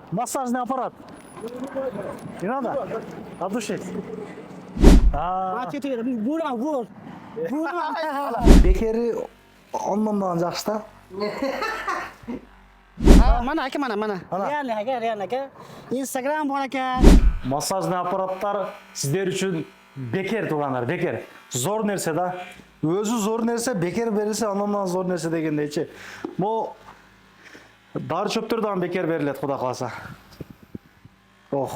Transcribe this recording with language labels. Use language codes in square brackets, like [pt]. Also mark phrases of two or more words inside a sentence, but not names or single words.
[ru] Массажный аппарат. Не надо? От души. Бур. [ky] Бекери оннан жакшы да. [uz] Mana aka mana. Реально aka. [ky] Instagram бар aka. [ru] Массажный аппараттар [ky] сиздер үчүн бекер туугандар, бекер. Зор нерсе да. Өзү зор нерсе, бекер берилсе андан зор нерсе дегендейчи. Могу дары чөптөр дагы бекер берилет, Кудай кааласа. Ох.